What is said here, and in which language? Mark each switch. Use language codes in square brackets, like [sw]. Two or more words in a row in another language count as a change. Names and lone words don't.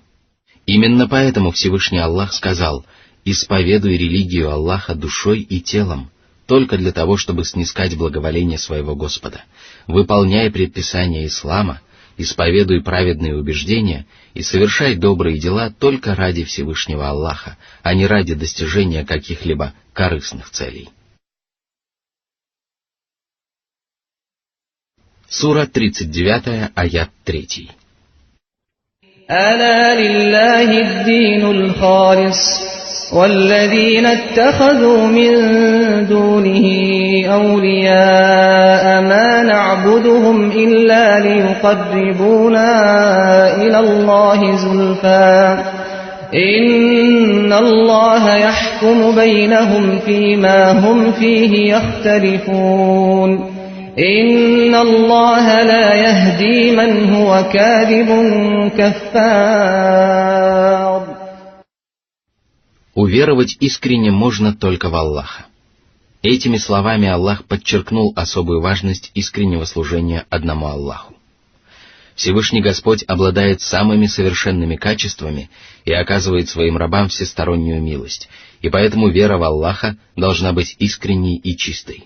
[ru] Именно поэтому Всевышний Аллах сказал: «Исповедуй религию Аллаха душой и телом, только для того, чтобы снискать благоволение своего Господа. Выполняй предписания Ислама, исповедуй праведные убеждения и совершай добрые дела только ради Всевышнего Аллаха, а не ради достижения каких-либо корыстных целей». Сура 39, аят 3. [ar] «ألا لله الدين الخالص والذين اتخذوا من دونه أولياء ما نعبدهم إلا ليقربونا إلى الله زلفى. إن الله يحكم بينهم فيما هم فيه يختلفون. إن الله لا يهدي من هو كاذب كفار». [ru] Уверовать искренне можно только в Аллаха. Этими словами Аллах подчеркнул особую важность искреннего служения одному Аллаху. Всевышний Господь обладает самыми совершенными качествами и оказывает своим рабам всестороннюю милость, и поэтому вера в Аллаха должна быть искренней и чистой.